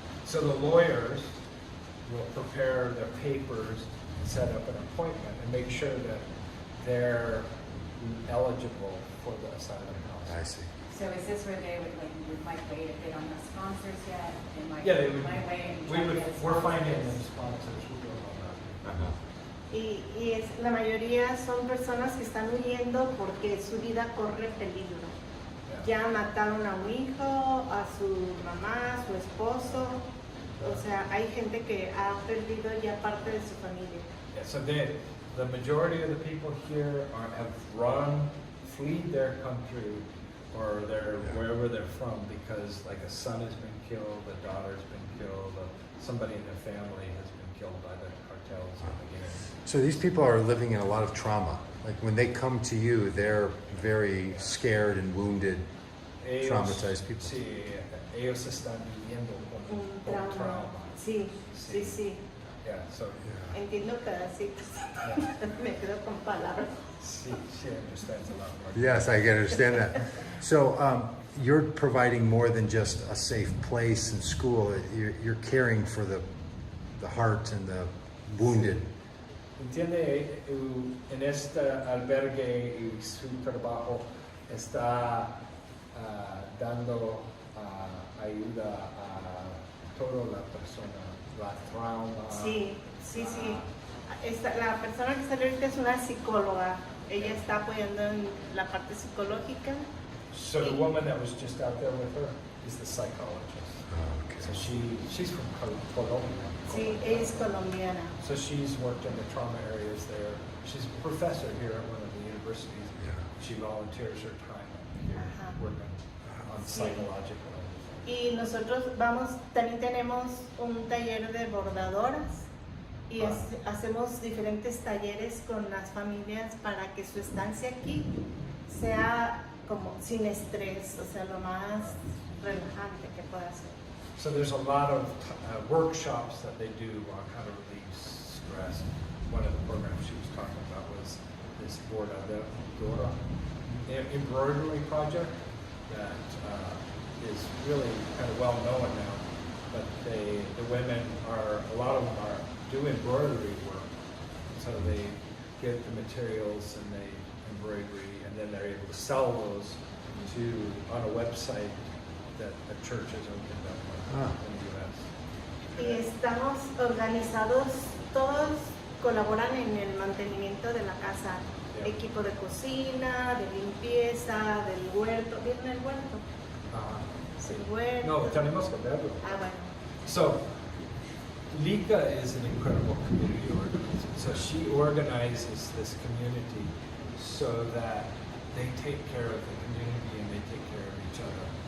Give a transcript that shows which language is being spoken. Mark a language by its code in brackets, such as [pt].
[en] So the lawyers will prepare their papers and set up an appointment and make sure that they're eligible for the asylum I house. see. So is this where they might wait if they don't have sponsors yet? They might, Yeah, they would. might wait and try to get We're finding sponsors. them sponsors. We're doing all that. [es] y la mayoría son personas que están huyendo porque su vida corre peligro. [en] Yeah. [es] Ya mataron a un hijo, a su mamá, a su esposo. O sea, hay gente que ha perdido ya parte de su familia. [en] Yeah, so the majority of the people here have fled their country or they're wherever they're from, because like a son has been killed, a daughter's been killed, somebody in their family has been killed by the cartels in the gang. So these people are living in a lot of trauma. Like when they come to you, they're very scared and wounded, traumatized people. [es] Sí, ellos están viviendo con un trauma. Sí, sí, sí. [en] Yeah, so [es] Entiendo pedacitos. Me quedo con palabras. [en] she understands a lot more. Yes, I can understand that. So you're providing more than just a safe place and school. You're caring for the heart and the wounded. [es] Entiende, en este albergue y su trabajo está dando ayuda a toda la persona, la trauma. Sí, sí, sí. La persona que salió ahorita es una psicóloga. Ella está apoyando en la parte psicológica. [en] So the woman that was just out there with her is the psychologist. Okay. So she's from Colombia. [es] Sí, ella es colombiana. [en] So she's worked in the trauma areas there. She's a professor here at one of the universities. Yeah. She volunteers her time here working on psychological. [es] Y nosotros también tenemos un taller de bordadoras y hacemos diferentes talleres con las familias para que su estancia aquí sea como sin estrés, o sea, lo más relajante que pueda ser. [en] So there's a lot of workshops that they do on how to relieve stress. One of the programs she was talking about was this bordadora embroidery project that is really kind of well known now. But the women a lot of them do embroidery work. So they get the materials and they embroidery, and then they're able to sell those on a website that a church has opened up in the U.S. [es] Y estamos organizados, todos colaboran en el mantenimiento de la casa. [en] Yeah. [es] Equipo de cocina, de limpieza, del huerto. ¿Vieron el huerto? Sí. El huerto. No, tenemos que verlo. Bueno. [en] So, Lika is an incredible community organizer. So she organizes this community so that they take care of the community and they take care of each other.